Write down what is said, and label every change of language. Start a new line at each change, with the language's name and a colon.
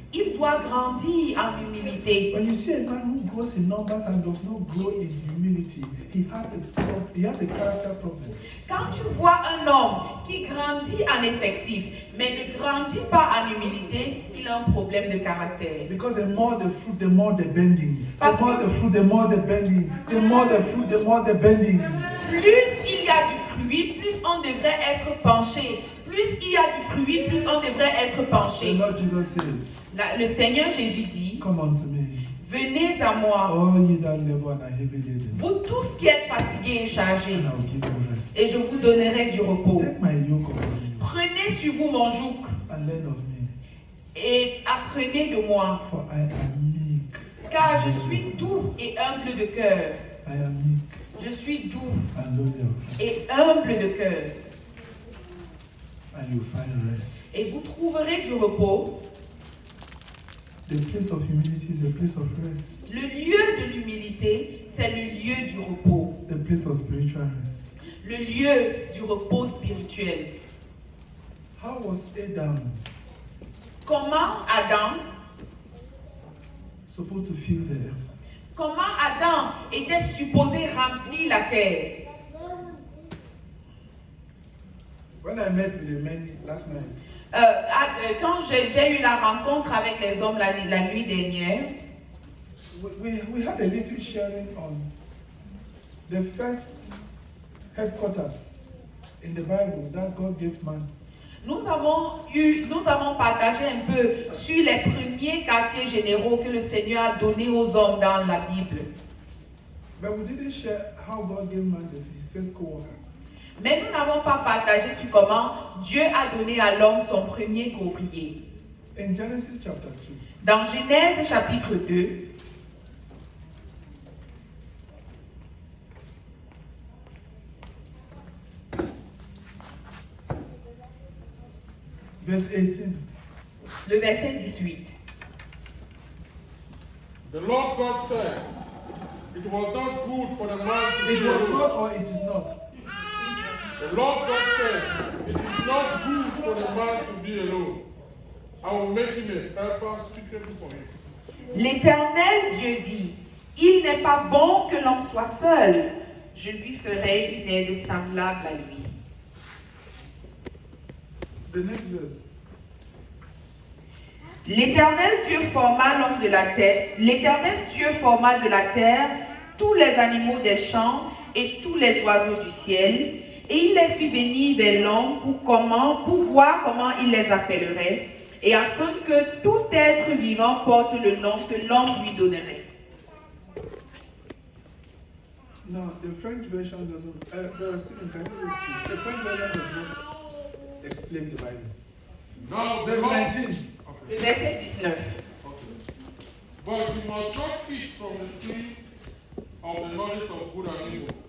French: il doit grandir en humilité.
English: When you see a man who grows in numbers and does not grow in humility, he has a character problem.
French: Quand tu vois un homme qui grandit en effectif, mais ne grandit pas en humilité, il a un problème de caractère.
English: Because the more the fruit, the more the bending. The
French: Parce
English: more
French: que-
English: the fruit, the more the bending. The more the fruit, the more the bending.
French: Plus il y a du fruit, plus on devrait être penché. Plus il y a du fruit, plus on devrait être
English: The
French: penché.
English: Lord Jesus says,
French: Le Seigneur Jésus dit,
English: come unto me,
French: venez à moi,
English: all ye that labor and are heavy laden,
French: vous tous qui êtes fatigués et chargés,
English: and I will give you rest.
French: et je vous donnerai du repos.
English: Take my yoke upon you
French: Prenez sur vous mon joug
English: and learn of me,
French: et apprenez de moi,
English: for I am meek.
French: car je suis doux et humble de cœur.
English: I am meek
French: Je suis doux
English: and lonely of heart,
French: et humble de cœur.
English: and you find rest.
French: Et vous trouverez du repos.
English: The place of humility is a place of rest.
French: Le lieu de l'humilité, c'est le lieu du repos.
English: The place of spiritual rest.
French: Le lieu du repos spirituel.
English: How was Adam
French: Comment Adam,
English: supposed to feel the earth?
French: comment Adam était supposé remplir la terre?
English: When I met with the men last night,
French: Quand j'ai eu la rencontre avec les hommes la nuit dernière,
English: we had a little sharing on the first headquarters in the Bible that God gave man.
French: nous avons partagé un peu sur les premiers quartiers généraux que le Seigneur a donnés aux hommes dans la Bible.
English: But we didn't share how God gave man his first co-worker.
French: Mais nous n'avons pas partagé sur comment Dieu a donné à l'homme son premier ouvrier.
English: In Genesis chapter 2,
French: Dans Genèse chapitre 2,
English: verse 18.
French: le verset 18.
English: The Lord God said, it was not good for the man to It be was alone. not or it is not. The Lord God said, it is not good for the man to be alone. I will make him a helper suitable for him.
French: L'Éternel Dieu dit, il n'est pas bon que l'homme soit seul. Je lui ferai une aide semblable à lui.
English: The next verse.
French: L'Éternel Dieu forma l'homme de la terre. L'Éternel Dieu forma de la terre tous les animaux des champs et tous les oiseaux du ciel, et il les fit venir vers l'homme pour voir comment il les appellerait, et afin que tout être vivant porte le nom que l'homme lui donnerait.
English: No, the French version doesn't. Brother Stephen, can you read this? The French version does not explain the Bible. Now, the Verse Lord, 19.
French: Le verset 19.
English: but you must not eat from the tree of the knowledge of good and evil.